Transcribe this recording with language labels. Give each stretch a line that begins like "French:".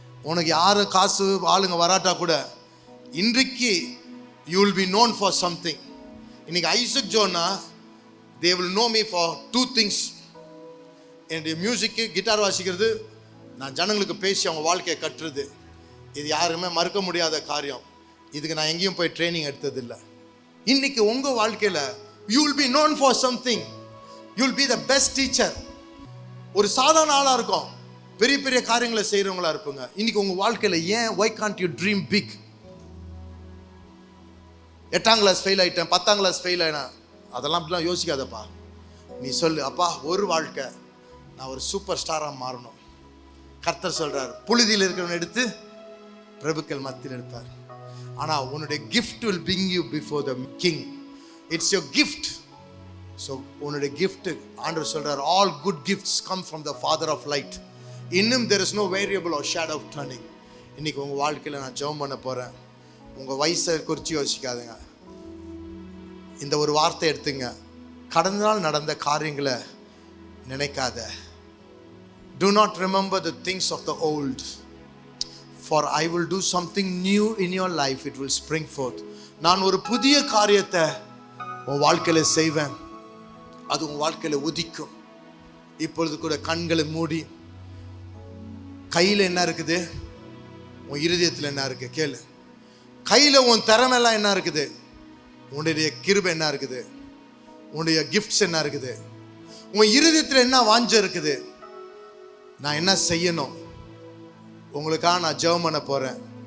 Tamil: உனக்கு யாரும் காசு ஆளுங்க வராட்டா கூட இன்றைக்கு
English: You will be known for something.
Tamil: இன்றைக்கி
English: ஐசக் ஜோன்னா they will know me for 2 things.
Tamil: என்னுடைய மியூசிக்கு, கிட்டார் வாசிக்கிறது, நான் ஜனங்களுக்கு பேசி அவங்க வாழ்க்கையை கட்டுறது, இது யாருமே மறுக்க முடியாத காரியம். இதுக்கு நான் எங்கேயும் போய் ட்ரைனிங் எடுத்ததில்லை. இன்றைக்கி உங்கள் வாழ்க்கையில்
English: you will be known for something. You will be the best teacher.
Tamil: ஒரு சாதாரண ஆளாக இருக்கும், பெரிய பெரிய காரியங்களை செய்கிறவங்களா இருப்பீங்க. இன்னைக்கு உங்கள் வாழ்க்கையில் ஏன்
English: why can't you dream big?
Tamil: 8ஆம் கிளாஸ் ஃபெயில் ஆகிட்டேன், 10ஆம் கிளாஸ் ஃபெயில் ஆகினேன், அதெல்லாம் அப்படிலாம் யோசிக்காதப்பா. நீ சொல்லு, அப்பா ஒரு வாழ்க்கை நான் ஒரு சூப்பர் ஸ்டாராக மாறணும். கர்த்தர் சொல்கிறார், புழுதியில் இருக்கிறவன் எடுத்து பிரபுக்கள் மத்தியில் எடுப்பார். ஆனால் உன்னுடைய
English: gift will bring you before the king. It's your gift. So
Tamil: உன்னுடைய
English: gift,
Tamil: ஆண்டவர் சொல்றார்,
English: all good gifts come from the father of light.
Tamil: இன்னும்
English: there is no variable or shadow of turning.
Tamil: இன்னைக்கு உங்கள் வாழ்க்கையில் நான் ஜெபம் பண்ண போகிறேன். உங்கள் வயசை குறித்து யோசிக்காதுங்க. இந்த ஒரு வார்த்தை எடுத்துங்க, கடந்த நாள் நடந்த காரியங்களை நினைக்காத.
English: Do not remember the things of the old, for I will do something new in your life, it will spring forth.
Tamil: நான் ஒரு புதிய காரியத்தை உன் வாழ்க்கையில் செய்வேன், அது உன் வாழ்க்கையில் உதிக்கும். இப்பொழுது கூட கண்களை மூடி, கையில் என்ன இருக்குது, உன் இருதயத்தில் என்ன இருக்குது கேளு. கையில் உன் திறமெல்லாம் என்ன இருக்குது, உன்னுடைய கிருபை என்ன இருக்குது, உன்னுடைய கிஃப்ட்ஸ் என்ன இருக்குது, உன் இருதயத்தில் என்ன வாஞ்ச இருக்குது, நான் என்ன செய்யணும், உங்களுக்காக நான் ஜெபம் பண்ண போகிறேன்.